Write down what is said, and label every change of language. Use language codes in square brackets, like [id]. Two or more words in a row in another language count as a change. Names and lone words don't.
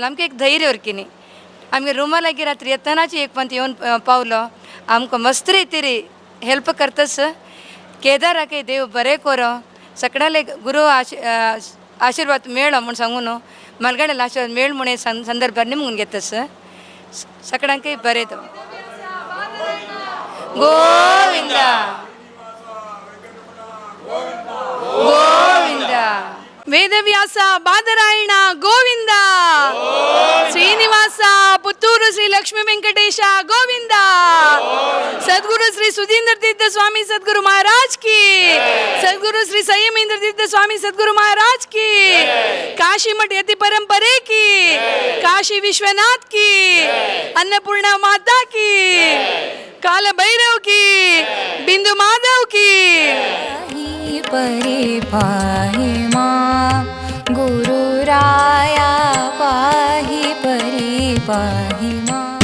[kok] आमकां एक धैर्य वरकिनी आमगे रुमाल लागी रात्री येतानाची एक पंत येऊन पावलो आमकां मस्त रितीरी हेल्प करतस केदाराके देव बरें करो सगळ्याले गुरु आशीर्वाद मेळो म्हूण सांगून मलगड्याला आशीर्वाद मेळ म्हूण हे संदर्भार निमगून घेतस सगळ्यांक बरें तो गोविंदा गोविंदा [hi] ವೇದವ್ಯಾಸ ಬಾದರಾಯಣ ಗೋವಿಂದ ಶ್ರೀನಿವಾಸ ಪುತ್ತೂರು ಶ್ರೀ ಲಕ್ಷ್ಮೀ ವೆಂಕಟೇಶ ಗೋವಿಂದ ಸದ್ಗುರು ಶ್ರೀ ಸುಧೀಂದ್ರ ತೀರ್ಥ ಸ್ವಾಮಿ ಸದ್ಗುರು ಮಹಾರಾಜ್ ಕಿ ಸದ್ಗುರು ಶ್ರೀ ಸಂಯಮೇಂದ್ರ ತೀರ್ಥ ಸ್ವಾಮಿ ಸದ್ಗುರು ಮಹಾರಾಜ್ ಕಿ ಕಾಶಿ ಮಠ ಯತಿ ಪರಂಪರೆ ಕಿ ಕಾಶಿ ವಿಶ್ವನಾಥ್ ಕಿ अन्नपूर्णा माता की काल भैरव की बिंदु माधव की [sa] परे पाहि मां गुरुराया पाहि परे पाहि मां।